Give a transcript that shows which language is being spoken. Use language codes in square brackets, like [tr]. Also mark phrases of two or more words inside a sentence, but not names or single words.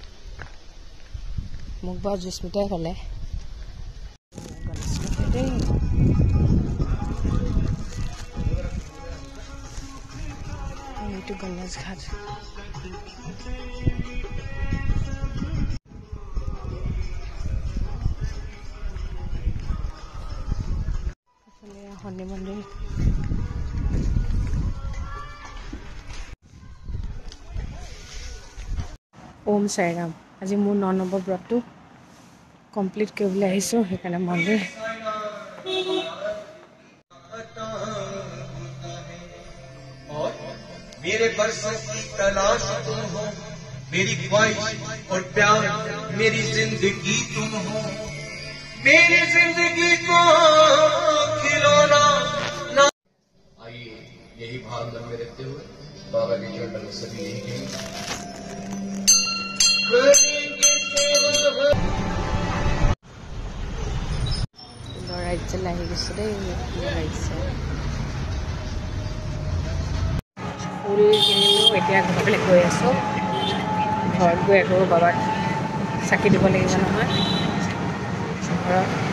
[as] মোক বাৰু জুস্মিতাই ক'লে গণেশ মন্দিৰ দেই এইটো গণেশ ঘাট শনি মন্দিৰ ওম সাইৰাম আজি মোৰ 9 নম্বৰ ব্ৰতটো কমপ্লিট কৰিবলৈ আহিছোঁ সেইকাৰণে মন্দিৰ [hi] मेरे बरसों की तलाश तुम हो मेरी ख्वाहिश और प्यार मेरी जिंदगी तुम हो मेरी जिंदगी को खिलौना ना आइए यही भाव मन में रखते हुए बाबा के चरणों में सभी यही [as] ৰাজ্য লাগি গৈছে দেই ৰাজ্য ফুল কিনিলোঁ এতিয়া ঘৰলৈ গৈ আছোঁ ঘৰত গৈ আকৌ বাবাক চাকি দিব লাগিব নহয় ঘৰত